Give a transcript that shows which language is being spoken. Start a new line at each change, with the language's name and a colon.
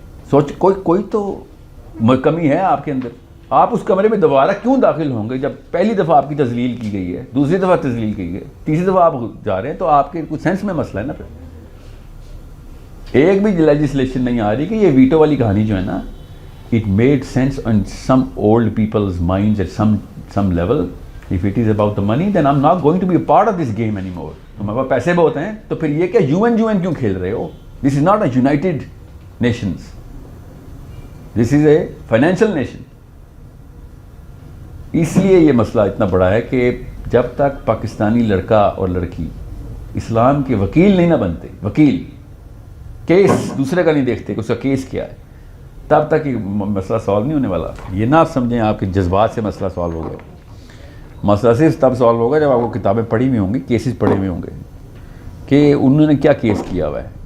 Urdu: سوچ کوئی تو کمی ہے آپ کے اندر. آپ اس کمرے میں دوبارہ کیوں داخل ہوں گے جب پہلی دفعہ آپ کی تذلیل کی گئی ہے، دوسری دفعہ تذلیل کی گئی ہے، تیسری دفعہ آپ جا رہے ہیں؟ تو آپ کے کچھ سینس میں مسئلہ ہے نا. پھر ایک بھی لیجسلیشن نہیں آ رہی کہ یہ ویٹو والی کہانی جو ہے نا،
English: It made sense on some old peoples minds at some level. If it is about the money, then I'm not going to be a part of this game anymore.
Urdu: ہمارے پاس پیسے بہت ہیں تو پھر یہ کیا یو این کیوں کھیل رہے ہو؟
English: This is not a United Nations. This is a financial nation.
Urdu: اس لیے یہ مسئلہ اتنا بڑا ہے کہ جب تک پاکستانی لڑکا اور لڑکی اسلام کے وکیل نہیں نہ بنتے، وکیل کیس دوسرے کا نہیں دیکھتے کہ اس کا کیس کیا ہے، تب تک یہ مسئلہ سالو نہیں ہونے والا. یہ نہ آپ سمجھیں آپ کے جذبات سے مسئلہ سالو ہو گیا. مسئلہ صرف تب سالو ہوگا جب آپ کو کتابیں پڑھی ہوئی ہوں گی، کیسز پڑھے ہوئے ہوں گے کہ انہوں نے کیا کیس کیا ہوا ہے.